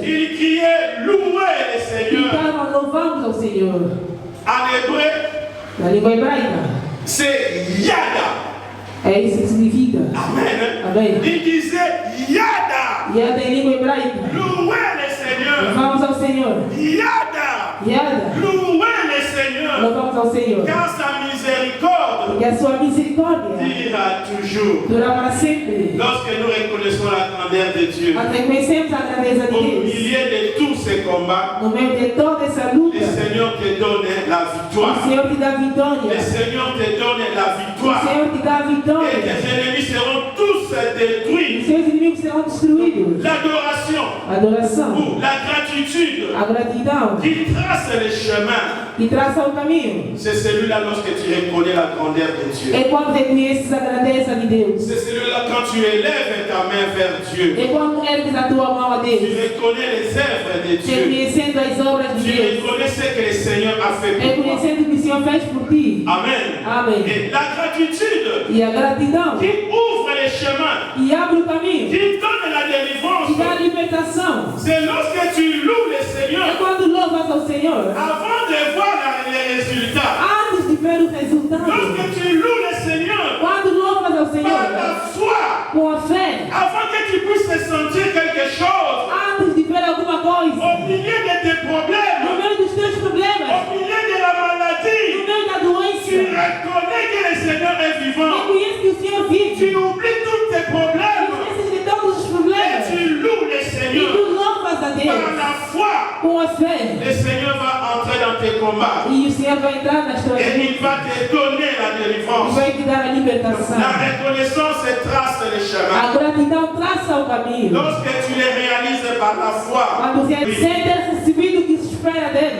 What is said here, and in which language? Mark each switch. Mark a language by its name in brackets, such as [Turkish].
[French] ils criaient louez le Seigneur. [Portuguese] gritavam, louvamos ao Senhor. [French] En hébreu, [Portuguese] Na língua hebraica, [French] c'est Yada. [Portuguese] é isso que significa. [French] Amen. [Portuguese] Amém. [French] Ils disaient Yada. [Portuguese] Yada em língua hebraica. [French] Louez le Seigneur. [Portuguese] Louvamos ao Senhor. [Hebrew] Yada. Yada. [French] Louez le Seigneur. [Portuguese] Louvamos ao Senhor. [French] Car sa miséricorde [Portuguese] Porque a sua misericórdia [French] durera toujours. [Portuguese] dura para sempre. [French] Lorsque nous reconnaissons la grandeur de Dieu, [Portuguese] Nós reconhecemos a grandeza de [French] au [Portuguese] Deus. [French] milieu de tous ces combats, [Portuguese] No meio de toda essa luta, [French] le Seigneur te donne la [Portuguese] o [French] victoire. [Portuguese] Senhor te dá [French] Le [Portuguese] vitória. [French] Seigneur te donne la [Portuguese] O [French] victoire. [Portuguese] Senhor te dá [French] Et [Portuguese] vitória. [French] tes ennemis seront tous [Portuguese] Os [French] détruits. [Portuguese] seus inimigos serão destruídos. [French] L'adoration [Portuguese] Adoração, [French] ou la gratitude [Portuguese] a gratidão [French] qui trace les chemins, [Portuguese] que traça o caminho. [French] c'est celui-là lorsque tu reconnais la grandeur de Dieu. [Portuguese] É quando reconheces a grandeza de Deus. [French] C'est celui-là quand tu élèves ta main vers Dieu. [Portuguese] É quando ergues a tua mão a [French] Tu [Portuguese] Deus. [French] reconnais les œuvres de Dieu. [Portuguese] Reconhecendo as obras de [French] Tu [Portuguese] Deus. [French] reconnais ce que le Seigneur a fait pour toi. [Portuguese] Reconhecendo o que o Senhor fez por ti. [French] Amen. [Portuguese] Amém. [French] Et la gratitude [Portuguese] E a gratidão [French] qui ouvre les chemins, [Portuguese] que abre o caminho, [French] qui donne la [Portuguese] que [French] délivrance, [Portuguese] dá a libertação. [French] c'est lorsque tu loues le [Portuguese] É [French] Seigneur [Portuguese] quando louvas ao Senhor. [French] avant de voir les résultats. [Portuguese] Antes de ver o resultado. [French] Lorsque tu loues le Seigneur [Portuguese] Quando louvas ao [French] par [Portuguese] Senhor [French] la foi, [Portuguese] com a fé. [French] avant que tu puisses sentir quelque chose [Portuguese] Antes de ver alguma coisa. [French] au milieu de tes [Portuguese] No [French] problèmes, [Portuguese] meio dos teus problemas. [French] au milieu de la [Portuguese] No [French] maladie, [Portuguese] meio da [French] tu [Portuguese] doença. [French] reconnais que le Seigneur est vivant. [Portuguese] Reconhece que o Senhor vive. [French] Tu oublies tous tes problèmes [Portuguese] Esqueces de todos os [French] et [Portuguese] problemas. [French] tu loues le [Portuguese] E [French] Seigneur [Portuguese] tu louvas a [French] par [Portuguese] Deus [French] la foi. [Portuguese] com a fé. [French] Le Seigneur va entrer dans tes combats [Portuguese] E o Senhor vai entrar nas tuas [French] et il [Portuguese] vidas. [French] va te donner la [Portuguese] E [French] délivrance. [Portuguese] vai te dar a libertação. [French] La reconnaissance trace les [Portuguese] A [French] chemins. [Portuguese] gratidão traça o caminho. [French] Lorsque tu les réalises par la foi, [Portuguese] Quando você sente recebido o que se espera dele.